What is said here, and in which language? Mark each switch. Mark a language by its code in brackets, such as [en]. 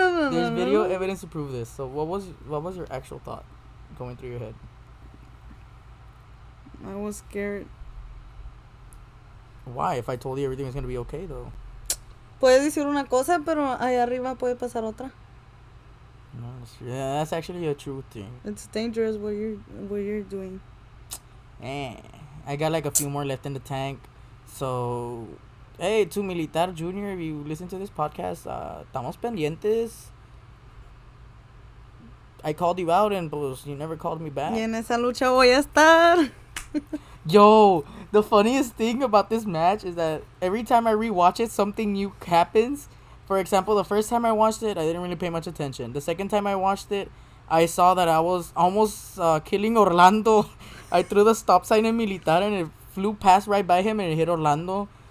[en] There's video evidence to prove this. So what was your actual thought going through your head? I was scared. Why? If I told you everything was gonna be okay, though. [es] Puedes decir una cosa, pero allá arriba puede pasar otra. [en] No, that's actually a true thing. It's dangerous what you're doing. I got like a few more left in the tank. So, hey, to Militar Junior, if you listen to this podcast, [es] estamos pendientes. [en] I called you out and pues you never called me back. [es] Y en esa lucha voy a estar. [en] Yo, the funniest thing about this match is that every time I rewatch it, something new happens. For example, the first time I watched it, I didn't really pay much attention. The second time I watched it, I saw that I was almost killing Orlando. I threw the stop sign in Militar and it flew past right by him and it hit Orlando.